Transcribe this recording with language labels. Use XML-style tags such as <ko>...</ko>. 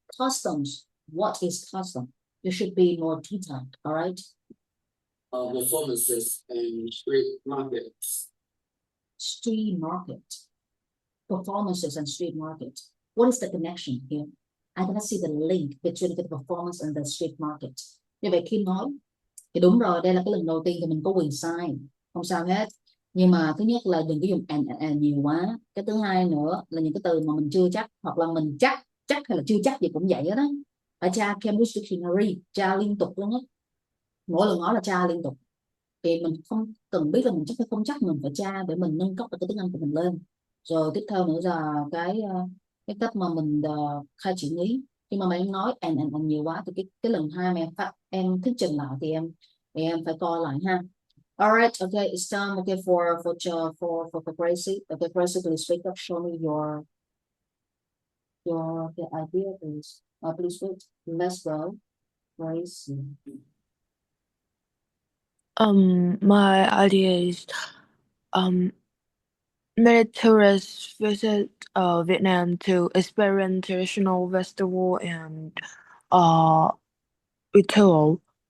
<en>Customs, what is custom? You should be more detailed, all right? Performances and street markets. Street market. Performances and street market. What is the connection here? I cannot see the link between the performance and the street market.</en> <vi>Như vậy khi nói thì đúng rồi, đây là cái lần đầu tiên thì mình có quyền sai, không sao hết. Nhưng mà thứ nhất là đừng có dùng and nhiều quá. Cái thứ hai nữa là những cái từ mà mình chưa chắc, hoặc là mình chắc hay là chưa chắc gì cũng vậy đó. Ở tra Cambridge Dictionary tra liên tục luôn á, mỗi lần nói là tra liên tục, thì mình không cần biết là mình chắc hay không chắc, mình phải tra để mình nâng cấp được cái tiếng Anh của mình lên. Rồi tiếp theo nữa là cái cách mà mình khai triển ý. Nhưng mà em nói and nhiều quá thì cái lần hai mà em thuyết trình lại thì em phải coi lại ha.</vi> <en>Alright, okay, it's time. Okay, for Gracie. Okay, Gracie, please speak up. Show me your the idea, please. Please wait. Let's go, Gracie. My idea is many tourists visit Vietnam to experience traditional festival and ritual.</en>